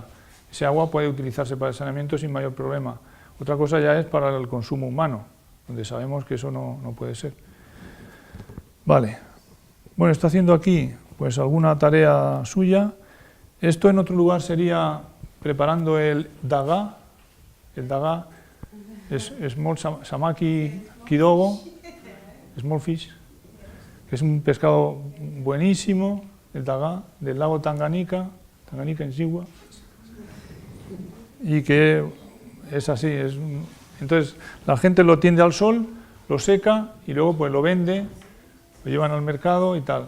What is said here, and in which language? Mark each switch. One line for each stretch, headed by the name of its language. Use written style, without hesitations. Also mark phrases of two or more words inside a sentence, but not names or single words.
Spanish: Ese agua puede utilizarse para el saneamiento sin mayor problema. Otra cosa ya es para el consumo humano, donde sabemos que eso no puede ser. Vale. Bueno, está haciendo aquí pues alguna tarea suya. Esto en otro lugar sería preparando el daga. El daga es small
Swahili: samaki kidogo,
English: small fish,
Spanish: que es un pescado buenísimo, el daga del lago Tanganica en Siwa, y que es así. Entonces la gente lo tiende al sol, lo seca y luego pues lo vende, lo llevan al mercado y tal.